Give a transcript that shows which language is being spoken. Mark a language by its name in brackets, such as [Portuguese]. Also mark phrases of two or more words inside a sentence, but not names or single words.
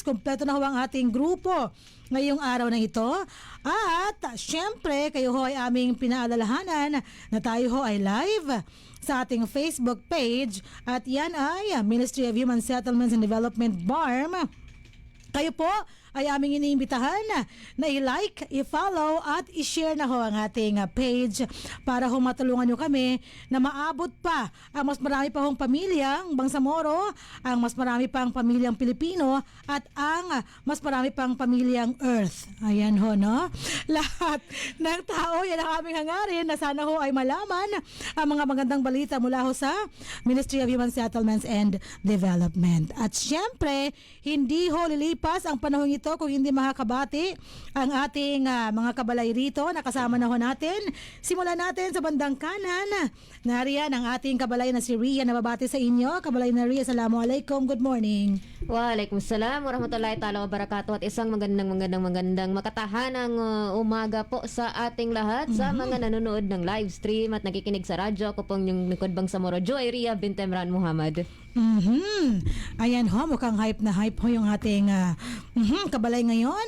[Filipino] Kompleto na ho ang ating grupo ngayong araw na ito. At syempre, kayo ho ay aming pinaalalahanan na tayo ho ay live sa ating Facebook page at yan ay Ministry of Human Settlements and Development BARM. Kayo po ay aming iniimbitahan na i-like, i-follow at i-share na ho ang ating page para ho matulungan nyo kami na maabot pa ang mas marami pa hong pamilyang Bangsamoro, ang mas marami pang pamilyang Pilipino at ang mas marami pang pamilyang Earth. Ayan ho, no? Lahat ng tao, yan ang aming hangarin na sana ho ay malaman ang mga magandang balita mula ho sa Ministry of Human Settlements and Development. At syempre, hindi ho lilipas ang panahon ito ito kung hindi makakabati ang ating mga kabalay rito. Nakasama na ho natin. Simulan natin sa bandang kanan. Nariyan ang ating kabalay na si Ria na babati sa inyo. Kabalay na Ria, [English] assalamualaikum. Good morning. [Arabic] وعليكم السلام ورحمة الله تعالى وبركاته [Filipino] at isang magandang makatahanang umaga po sa ating lahat sa mga nanonood ng [English] live stream [Filipino] at nakikinig sa radyo. Ako pong yung lingkod bang Samoro Joy, Ria bint Emran Muhammad. Ayan ho, mukhang hype na hype ho yung ating kabalay ngayon.